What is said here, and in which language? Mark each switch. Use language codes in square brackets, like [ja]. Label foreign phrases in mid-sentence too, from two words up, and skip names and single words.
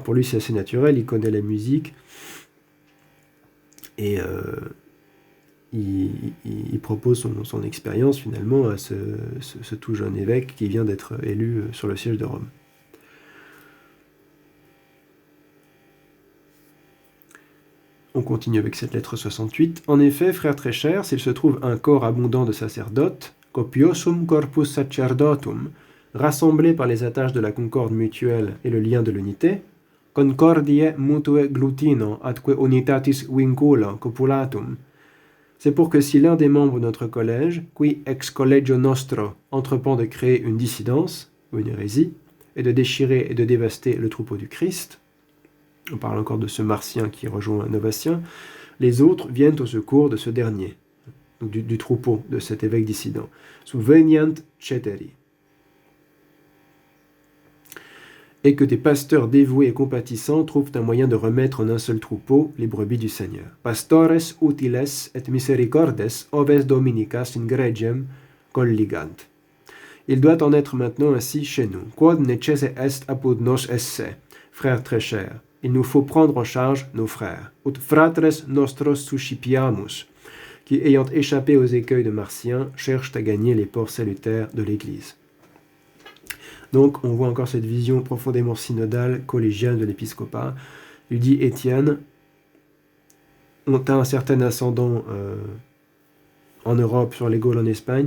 [fr] Pour lui, c'est assez naturel, il connaît la musique, et il propose son expérience finalement à ce tout jeune évêque qui vient d'être élu sur le siège de Rome. On continue avec cette lettre 68. En effet, frères très chers, s'il se trouve un corps abondant de sacerdotes, [la] copiosum corpus sacerdotum, [fr] rassemblé par les attaches de la concorde mutuelle et le lien de l'unité, [la] concordiae mutue glutino atque unitatis vincula copulatum. [fr] C'est pour que si l'un des membres de notre collège, [la] qui ex collegio nostro, [fr] entreprend de créer une dissidence, ou une hérésie, et de déchirer et de dévaster le troupeau du Christ, on parle encore de ce Martien qui rejoint un Novatien, les autres viennent au secours de ce dernier, donc du troupeau de cet évêque dissident. [la] Subveniant ceteri. [fr] Et que des pasteurs dévoués et compatissants trouvent un moyen de remettre en un seul troupeau les brebis du Seigneur. [la] Pastores utiles et misericordes oves dominicas in gregem colligant. [fr] Il doit en être maintenant ainsi chez nous. [la] Quod necesse est apud nos esse, [fr] frères très chers. Il nous faut prendre en charge nos frères. [la] Ut fratres nostros suscipiamus, [fr] qui, ayant échappé aux écueils de Martien, cherchent à gagner les ports salutaires de l'Église. Donc, on voit encore cette vision profondément synodale, collégiale de l'épiscopat. Il dit Étienne, on a un certain ascendant en Europe, sur les Gaules, en Espagne.